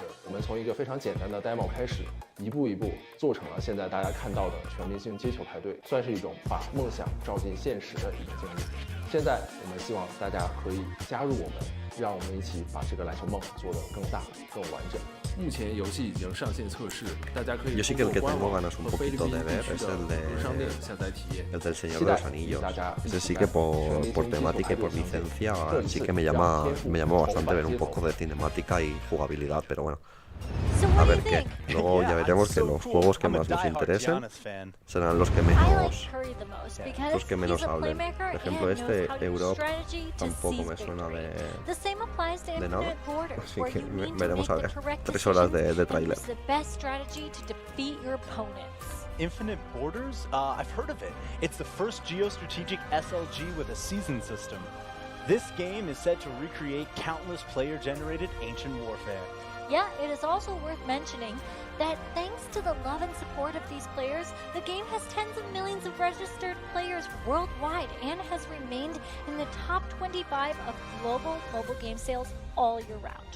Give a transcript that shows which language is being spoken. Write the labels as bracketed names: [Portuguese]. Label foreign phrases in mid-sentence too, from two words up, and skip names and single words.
[Chinese] 我们从一个非常简单的 demo 开始，一步一步做成了现在大家看到的全明星接球派对，算是一种把梦想照进现实的一个经历。现在我们希望大家可以加入我们，让我们一起把这个篮球梦做得更大、更完整。目前游戏已经上线测试，大家可以 [Spanish] Yo sí que el que tengo ganas un poquito de ver es el del Señor de los Anillos. Ese sí que por temática y por licencia sí que me llama bastante ver un poco de cinemática y jugabilidad, pero bueno. A ver qué. Luego ya veremos que los juegos que más nos interesen serán los que menos hablen. Por ejemplo, este Europe tampoco me suena de nada. Así que veremos a ver. 3 horas de tráiler. [English] Infinite Borders? I've heard of it. It's the first geostrategic SLG with a season system. This game is said to recreate countless player-generated ancient warfare. Yeah, it is also worth mentioning that thanks to the love and support of these players, the game has tens of millions of registered players worldwide and has remained in the top 25 of global mobile game sales all year round.